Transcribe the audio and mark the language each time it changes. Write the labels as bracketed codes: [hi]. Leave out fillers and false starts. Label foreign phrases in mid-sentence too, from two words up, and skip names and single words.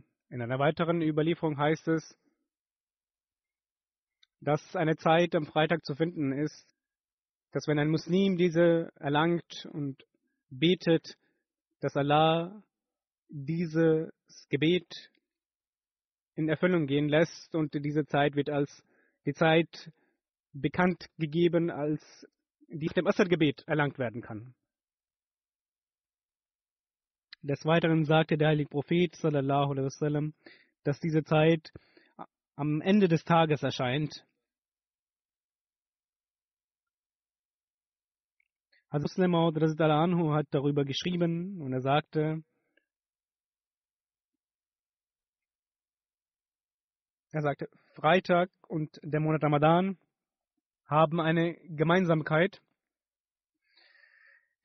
[de] In einer weiteren Überlieferung heißt es, dass eine Zeit am Freitag zu finden ist, dass wenn ein Muslim diese erlangt und betet, dass Allah dieses Gebet in Erfüllung gehen lässt, und diese Zeit wird als die Zeit bekannt gegeben, als die nach dem Asr-Gebet erlangt werden kann. Des Weiteren sagte der heilige Prophet [ar] صلى الله عليه وسلم, [de] dass diese Zeit am Ende des Tages erscheint. Hazrat Muslim Maud [ar] رضي الله عنه [de] hat darüber geschrieben und er sagte, Freitag und der Monat Ramadan haben eine Gemeinsamkeit.